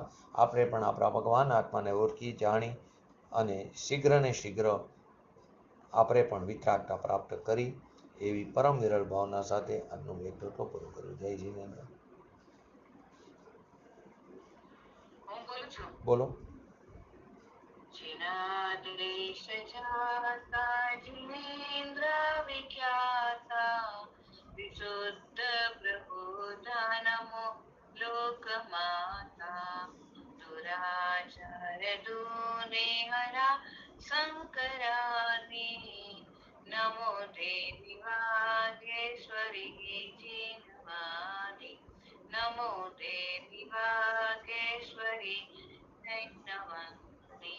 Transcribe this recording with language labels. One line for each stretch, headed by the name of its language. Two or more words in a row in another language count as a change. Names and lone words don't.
Gujarati: આપણે પણ આપણા ભગવાન આત્માને ઓળખી જાણી અને શીઘ્ર ને શીઘ્ર આપણે પણ વિતરાગતા પ્રાપ્ત કરી એવી પરમ વિરલ ભાવના સાથે આજનું વક્તૃત્વ પૂરું કર્યું. જય જીનેન્દ્ર. બોલો.
Hindi: जिनादेश जाता जिनेन्द्र विख्याता विशुद्ध प्रबोधनमो लोकमाता दुराचार दूने हरा शंकरानी नमो देवी वागेश्वरी जिनवानी नमो देवी वागेश्वरी जैनवानी.